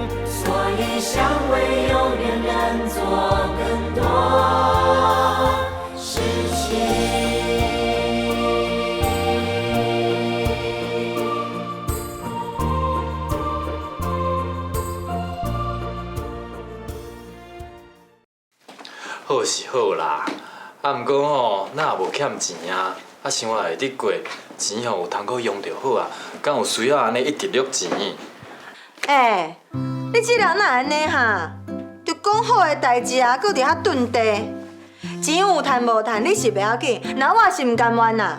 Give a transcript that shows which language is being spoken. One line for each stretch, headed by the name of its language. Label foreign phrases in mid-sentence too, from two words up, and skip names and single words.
Min Nan Chinese: 所以想为有缘人做更多事情。好是好啦，毋过吼，咱也无欠钱啊，生活会得过，钱吼有通可用就好啊，敢有需要安尼一直录钱？你这人哪安尼哈？就讲好的代志啊，搁伫遐蹲地，钱有趁无趁，你是袂要紧，那我是毋甘愿啦。